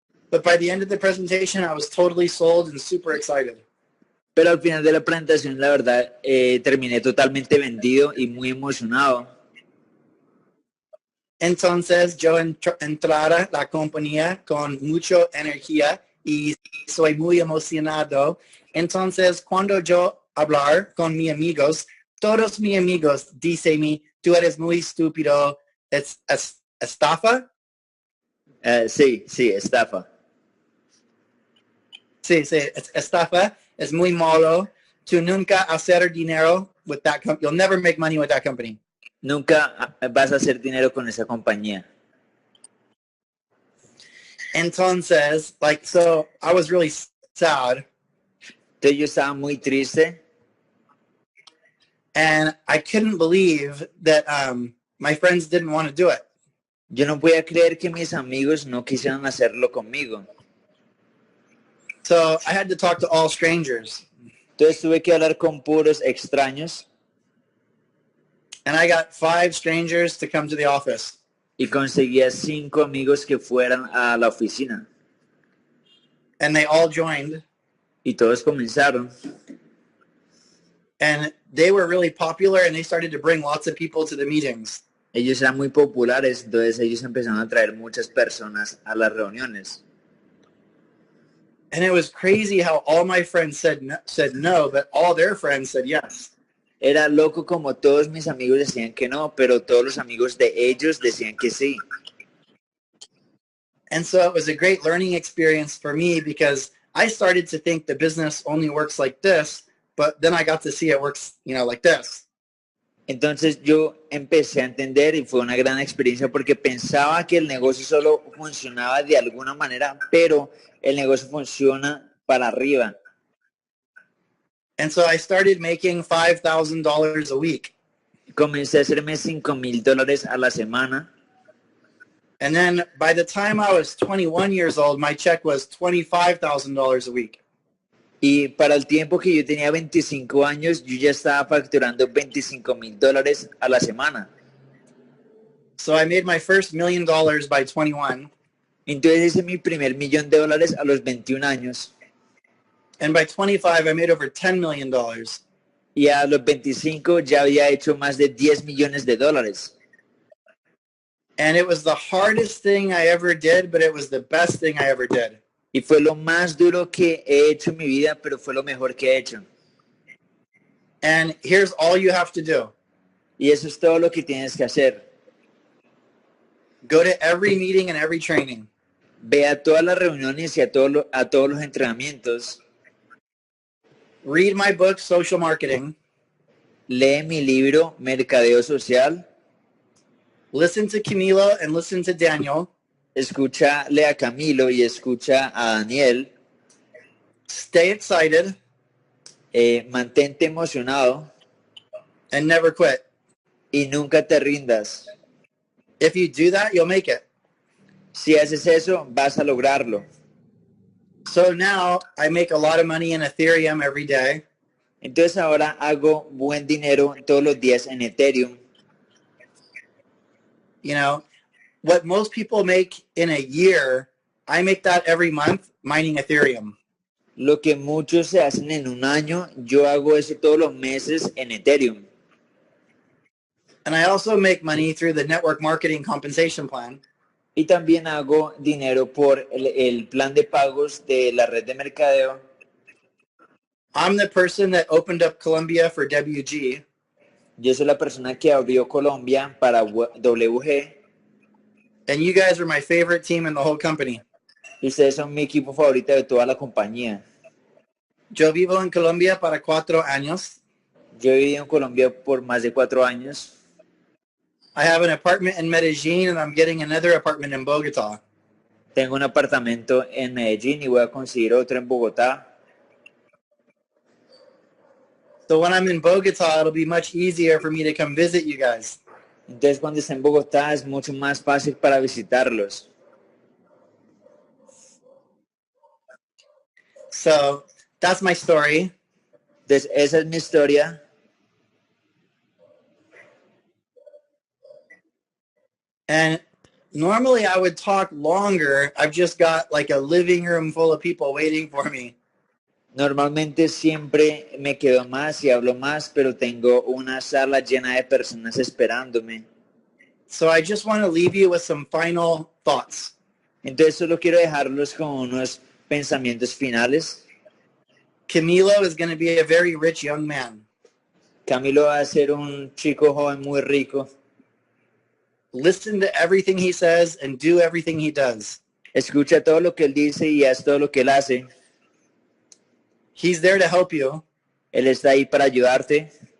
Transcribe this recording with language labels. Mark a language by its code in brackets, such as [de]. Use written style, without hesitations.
[en] But by the end of the presentation, I was totally sold and super excited. [es] Pero al final de la presentación, la verdad, terminé totalmente vendido y muy emocionado. Entonces yo entrara a la compañía con mucha energía y soy muy emocionado. Entonces cuando yo hablar con mis amigos, todos mis amigos dicen, tú eres muy estúpido, es estafa. Sí, estafa. Sí, es estafa, es muy malo. Tú nunca hacer dinero [en] with that company. You'll never make money with that company. [es] Nunca vas a hacer dinero con esa compañía. [en] Entonces, so I was really sad. [es] Entonces yo estaba muy triste. [en] And I couldn't believe that my friends didn't want to do it. [es] Yo no podía creer que mis amigos no quisieran hacerlo conmigo. [en] So I had to talk to all strangers. [es] Entonces tuve que hablar con puros extraños. [en] And I got 5 strangers to come to the office. [es] Y conseguía 5 amigos que fueran a la oficina. [en] And they all joined. [es] Y todos comenzaron. [en] And they were really popular and they started to bring lots of people to the meetings. [es] Ellos eran muy populares, entonces ellos empezaron a traer muchas personas a las reuniones. [en] And it was crazy how all my friends said no, but all their friends said yes. [es] Era loco como todos mis amigos decían que no, pero todos los amigos de ellos decían que sí. [en] And so it was a great learning experience for me because I started to think the business only works like this, but then I got to see it works, like this. [es] Entonces yo empecé a entender y fue una gran experiencia porque pensaba que el negocio solo funcionaba de alguna manera, pero el negocio funciona para arriba. [en] And so I started making $5,000 a week. [es] Comencé a hacerme $5,000 a la semana. [en] And then by the time I was 21 years old, my check was $25,000 a week. [es] Y para el tiempo que yo tenía 25 años, yo ya estaba facturando $25,000 a la semana. [en] So I made my first $1 million by 21. [es] Entonces hice mi primer $1,000,000 a los 21 años. [en] And by 25, I made over $10 million. [es] Y a los 25 ya había hecho más de $10 millones. [en] And it was the hardest thing I ever did, but it was the best thing I ever did. [es] Y fue lo más duro que he hecho en mi vida, pero fue lo mejor que he hecho. [en] And here's all you have to do. [es] Y eso es todo lo que tienes que hacer. [en] Go to every meeting and every training. [es] Ve a todas las reuniones y a todos los entrenamientos. [en] Read my book, Social Marketing. [es] Lee mi libro, Mercadeo Social. [en] Listen to Camilo and listen to Daniel. [es] Escúchale a Camilo y escucha a Daniel. [en] Stay excited. [es] Mantente emocionado. [en] And never quit. [es] Y nunca te rindas. [en] If you do that, you'll make it. [es] Si haces eso, vas a lograrlo. [en] So now I make a lot of money in Ethereum every day. [es] Entonces ahora hago buen dinero todos los días en Ethereum. [en] You know, what most people make in a year, I make that every month mining Ethereum. [es] Lo que muchos se hacen en un año, yo hago eso todos los meses en Ethereum. [en] And I also make money through the network marketing compensation plan. [es] Y también hago dinero por el plan de pagos de la red de mercadeo. [en] I'm the person that opened up Colombia for WG. [es] Yo soy la persona que abrió Colombia para WG. [en] And you guys are my favorite team in the whole company. [es] Y ustedes son mi equipo favorito de toda la compañía. Yo vivo en Colombia para 4 años. Yo he vivido en Colombia por más de 4 años. [en] I have an apartment in Medellin and I'm getting another apartment in Bogotá. [es] Tengo un apartamento en Medellín y voy a conseguir otro en Bogotá. [en] So when I'm in Bogotá, it'll be much easier for me to come visit you guys. [es] Entonces cuando esté en Bogotá es mucho más fácil para visitarlos. [en] So that's my story. [es] Entonces esa es mi historia. [en] And normally I would talk longer. I've just got like a living room full of people waiting for me. [es] Normalmente siempre me quedo más y hablo más, pero tengo una sala llena de personas esperándome. [en] So I just want to leave you with some final thoughts. [es] Entonces solo quiero dejarlos con unos pensamientos finales. [en] Camilo is going to be a very rich young man. [es] Camilo va a ser un chico joven muy rico. [en] Listen to everything he says and do everything he does. [es] Escucha todo lo que él dice y haz todo lo que él hace. [en] He's there to help you. [es] Él está ahí para ayudarte.